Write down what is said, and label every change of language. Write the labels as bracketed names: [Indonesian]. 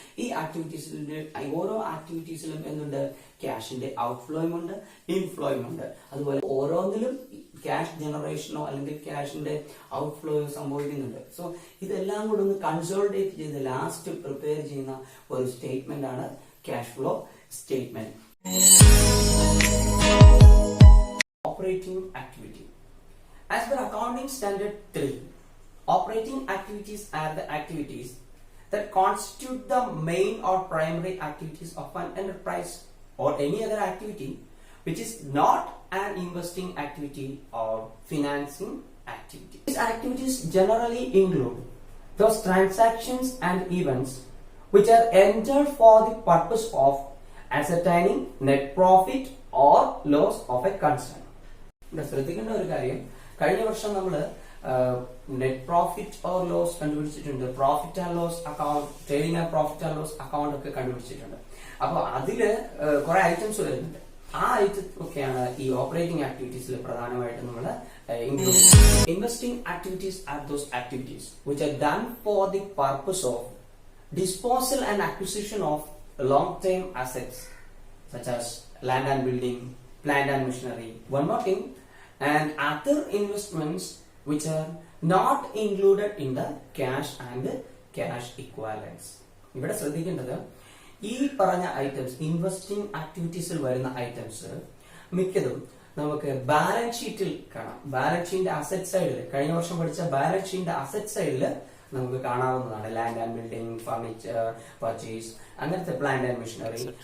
[Malayalam] ഈ ആക്ടിവിറ്റീസിന്റെ ഓരോ ആക്ടിവിറ്റീസിലും എന്തുണ്ട്? ക്യാഷിന്റെ ഔട്ട്ഫ്ലോയും ഉണ്ട്, ഇൻഫ്ലോയും ഉണ്ട്. അതുപോലെ ഓരോന്നിലും ക്യാഷ് ജനറേഷനോ അല്ലെങ്കിൽ ക്യാഷിന്റെ ഔട്ട്ഫ്ലോയോ സംഭവിക്കുന്നുണ്ട്. സോ ഇതെല്ലാം കൂടെ ഒന്ന് കൺസോളിഡേറ്റ് ചെയ്ത് ലാസ്റ്റ് പ്രിപ്പയർ ചെയ്യുന്ന ഒരു സ്റ്റേറ്റ്മെന്റ് ആണ് cash flow statement. Operating activity. [English] As per Accounting Standard 3, operating activities are the activities that constitute the main or primary activities of an enterprise or any other activity which is not an investing activity or financing activity. These activities generally include those transactions and events which are entered for the purpose of ascertaining net profit or loss of a concern. [Malayalam] ഇവിടെ ശ്രദ്ധിക്കേണ്ട ഒരു കാര്യം, കഴിഞ്ഞ വർഷം നമ്മള് net profit or loss കണ്ടുപിടിച്ചിട്ടുണ്ട്, profit and loss account, trading and profit and loss account ഒക്കെ കണ്ടുപിടിച്ചിട്ടുണ്ട്. അപ്പൊ അതില് കുറെ ഐറ്റംസ് വരുന്നുണ്ട്. ആ ഐറ്റം ഒക്കെയാണ് ഈ ഓപ്പറേറ്റിംഗ് ആക്ടിവിറ്റീസിൽ പ്രധാനമായിട്ട് നമ്മൾ include. [English] Investing activities are those activities which are done for the purpose of disposal and acquisition of long term assets such as land and building, plant and machinery. One more thing, and other investments which are not included in the cash and cash equivalents. [Malayalam] ഇവിടെ ശ്രദ്ധിക്കേണ്ടത്, ഈ പറഞ്ഞ items investing ആക്ടിവിറ്റീസിൽ വരുന്ന items മിക്കതും നമുക്ക് balance ഷീറ്റിൽ കാണാം. Balance ഷീറ്റിന്റെ അസറ്റ് സൈഡിൽ, കഴിഞ്ഞ വർഷം പഠിച്ച ബാലൻസ് ഷീറ്റിന്റെ അസറ്റ് സൈഡിൽ നമുക്ക് കാണാവുന്നതാണ്. Land and building, furniture purchase, അങ്ങനത്തെ പ്ലാന്റ് ആൻഡ് മെഷീനറി.